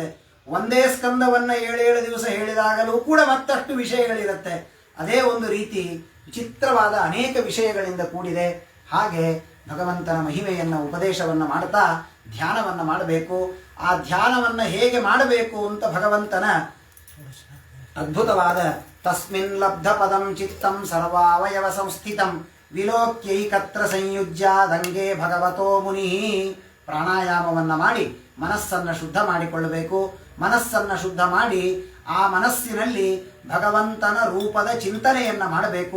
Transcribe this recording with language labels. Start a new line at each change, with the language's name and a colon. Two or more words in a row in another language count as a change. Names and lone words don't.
Kannada: ಒಂದೇ ಸ್ಕಂದವನ್ನ 7 ದಿವಸ ಹೇಳಿದಾಗಲೂ ಕೂಡ ಮತ್ತಷ್ಟು ವಿಷಯಗಳಿರುತ್ತೆ. ಅದೇ ಒಂದು ರೀತಿ ವಿಚಿತ್ರವಾದ ಅನೇಕ ವಿಷಯಗಳಿಂದ ಕೂಡಿದೆ. ಹಾಗೆ ಭಗವಂತನ ಮಹಿಮೆಯನ್ನು ಉಪದೇಶವನ್ನು ಮಾಡ್ತಾ ಧ್ಯಾನವನ್ನು ಮಾಡಬೇಕು. ಆ ಧ್ಯಾನವನ್ನು ಹೇಗೆ ಮಾಡಬೇಕು ಅಂತ ಭಗವಂತನ ಅದ್ಭುತವಾದ
Sanskrit: ತಸ್ಮಿನ್ ಲಬ್ಧ ಪದಂ ಚಿತ್ತಂ ಸರ್ವಾವಯವ ಸಂಸ್ಥಿತಂ ವಿಲೋಕ್ಯೈಕತ್ರ ಸಂಯುಜ್ಯ ದಂಗೆ ಭಗವತೋ ಮುನಿ.
Kannada: ಪ್ರಾಣಾಯಾಮವನ್ನು ಮಾಡಿ ಮನಸ್ಸನ್ನು ಶುದ್ಧ ಮಾಡಿಕೊಳ್ಳಬೇಕು. ಮನಸ್ಸನ್ನು ಶುದ್ಧ ಮಾಡಿ ಆ ಮನಸ್ಸಿನಲ್ಲಿ ಭಗವಂತನ ರೂಪದ ಚಿಂತನೆಯನ್ನ ಮಾಡಬೇಕು.